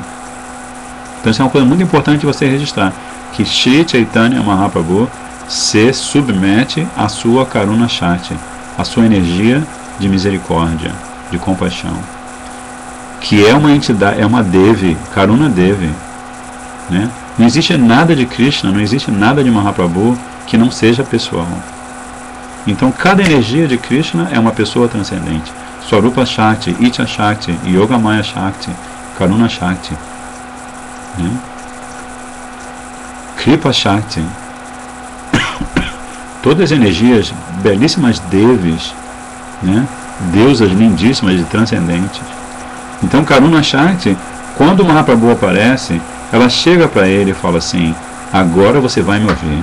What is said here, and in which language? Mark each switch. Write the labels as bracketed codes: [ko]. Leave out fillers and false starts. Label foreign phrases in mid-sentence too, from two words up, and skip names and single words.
[pt] Então isso é uma coisa muito importante de você registrar, que Shri Chaitanya Mahaprabhu se submete à sua Karuna Shakti, à sua energia de misericórdia, de compaixão, que é uma entidade, é uma Devi, Karuna Devi, né? Não existe nada de Krishna, não existe nada de Mahaprabhu que não seja pessoal. Então cada energia de Krishna é uma pessoa transcendente. Swarupa Shakti, Icha Shakti, Yogamaya Shakti, Karuna Shakti, né? Kripa Shakti, todas as energias, belíssimas Devis, né? Deusas lindíssimas e transcendentes. Então Karuna Shakti, quando o Mahaprabhu aparece, ela chega para ele e fala assim: agora você vai me ouvir.